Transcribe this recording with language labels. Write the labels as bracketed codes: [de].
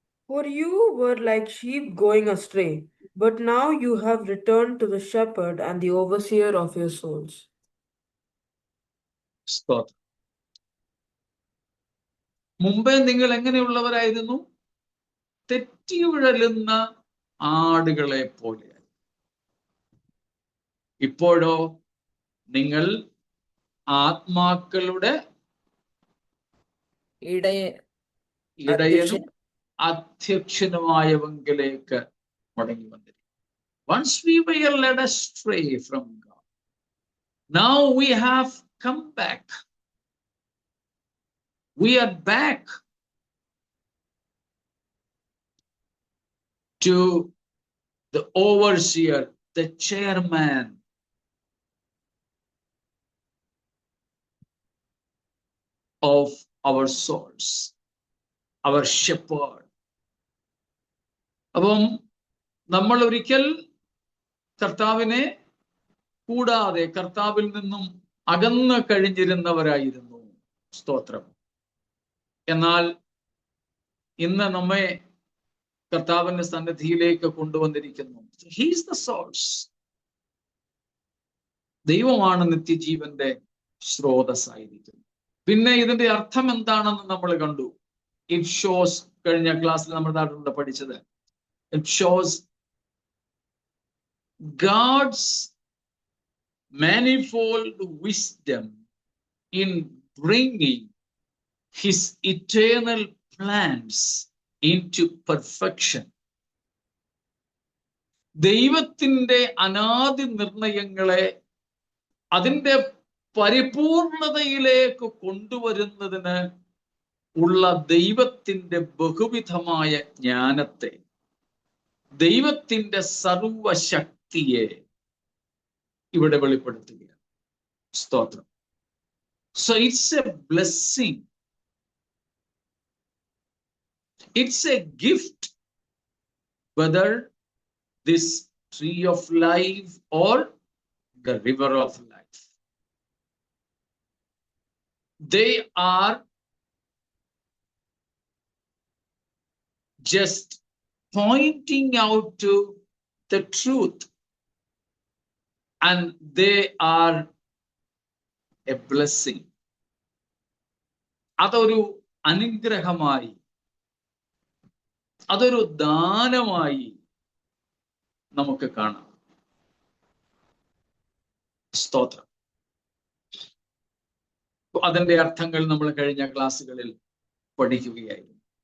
[en] For you were like sheep going astray, but now you have returned to the shepherd and the overseer of your souls. [ml] മുമ്പേ നിങ്ങൾ എങ്ങനെയുള്ളവരായിരുന്നു? തെറ്റിയുഴലുന്ന ആടുകളെ പോലെ. ഇപ്പോഴോ നിങ്ങൾ ആത്മാക്കളുടെ ഇടയനും അധ്യക്ഷനുമായവങ്കിലേക്ക് മടങ്ങി വന്നിരിക്കും. [en] Once we were led astray from God, now we have come back. We are back to the overseer, the chairman of our souls, our shepherd. [ml] അപ്പം നമ്മൾ ഒരിക്കൽ കർത്താവിനെ കൂടാതെ കർത്താവിൽ നിന്നും അകന്നു കഴിഞ്ഞിരുന്നവരായിരുന്നു. സ്തോത്രം. എന്നാൽ ഇന്ന് നമ്മെ കർത്താവിന്റെ സന്നിധിയിലേക്ക് കൊണ്ടുവന്നിരിക്കുന്നു. [en] He is the source. [ml] ദൈവമാണ് നിത്യജീവന്റെ സ്രോതസ്സായിരിക്കുന്നത്. പിന്നെ ഇതിന്റെ അർത്ഥം എന്താണെന്ന് നമ്മൾ കണ്ടു. [en] it shows, [ml] കഴിഞ്ഞ ക്ലാസ്സിൽ നമ്മൾ നാട്ടിലൂടെ പഠിച്ചത്, [en] It shows God's manifold wisdom in bringing his eternal plans into perfection. [ml] ദൈവത്തിന്റെ അനാദി നിർണയങ്ങളെ അതിന്റെ പരിപൂർണതയിലേക്ക് കൊണ്ടുവരുന്നതിന് ഉള്ള ദൈവത്തിന്റെ ബഹുവിധമായ ജ്ഞാനത്തെ, ദൈവത്തിന്റെ സർവശക്തിയെ ഇവിടെ വെളിപ്പെടുത്തുകയാണ്. സ്തോത്രം. [en] So it's a blessing. It's a gift, whether this tree of life or the river of life. They are just pointing out to the truth, and they are a blessing. [ml] അതൊരു അനുഗ്രഹമായി, അതൊരു ദാനമായി നമുക്ക് കാണാം. സ്തോത്രം. അതിന്റെ അർത്ഥങ്ങൾ നമ്മൾ കഴിഞ്ഞ ക്ലാസ്സുകളിൽ പഠിക്കുകയായിരുന്നു.